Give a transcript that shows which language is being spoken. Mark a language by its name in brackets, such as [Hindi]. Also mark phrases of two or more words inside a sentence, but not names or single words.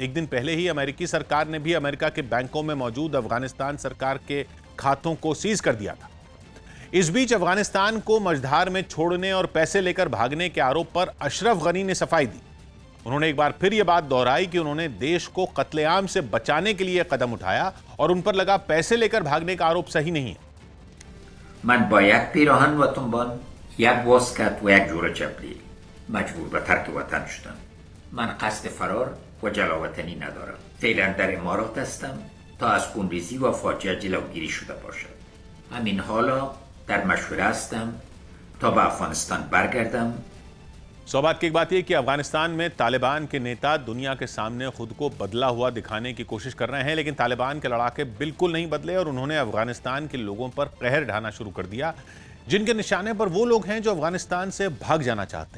[Hindi] एक दिन पहले ही अमेरिकी सरकार ने भी अमेरिका के बैंकों में मौजूद अफगानिस्तान सरकार के खातों को सीज कर दिया था। इस बीच अफगानिस्तान को मझधार में छोड़ने और पैसे लेकर भागने के आरोप पर अशरफ गनी ने सफाई दी। उन्होंने एक बार फिर यह बात दोहराई कि उन्होंने देश को कत्लेआम से बचाने के लिए कदम उठाया और उन पर लगा पैसे लेकर भागने का आरोप सही नहीं है। [Persian] من با یک پیراهن و تنبان، یک واسکت و یک جوراب جبری مجبور به ترک وطن شدم. من قصد فرار و جلاوطنی ندارم. فعلا در امارات هستم تا از خونریزی و فاجعه جلوگیری شده باشد. همین حالا در مشوره هستم تا به افغانستان برگردم. [Hindi] सौभाग्य की एक बात यह कि अफगानिस्तान में तालिबान के नेता दुनिया के सामने खुद को बदला हुआ दिखाने की कोशिश कर रहे हैं, लेकिन तालिबान के लड़ाके बिल्कुल नहीं बदले और उन्होंने अफगानिस्तान के लोगों पर कहर ढाना शुरू कर दिया, जिनके निशाने पर वो लोग हैं जो अफगानिस्तान से भाग जाना चाहते हैं।